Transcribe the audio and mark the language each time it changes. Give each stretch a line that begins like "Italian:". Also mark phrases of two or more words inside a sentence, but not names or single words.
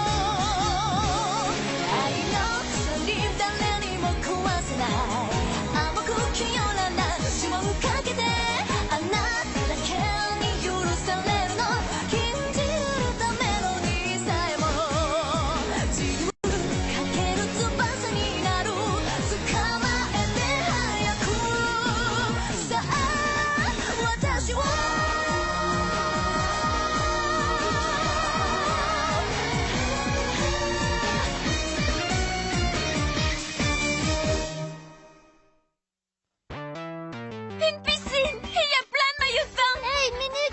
Japanese: 愛の鎖誰にも壊せない甘く清らな指紋かけてあなただけに許されるの禁じるためのにさえも自由かける翼になる捕まえて早くさあ私を
French: Une piscine! Et il y a plein de maillots de bain! Hey, une minute!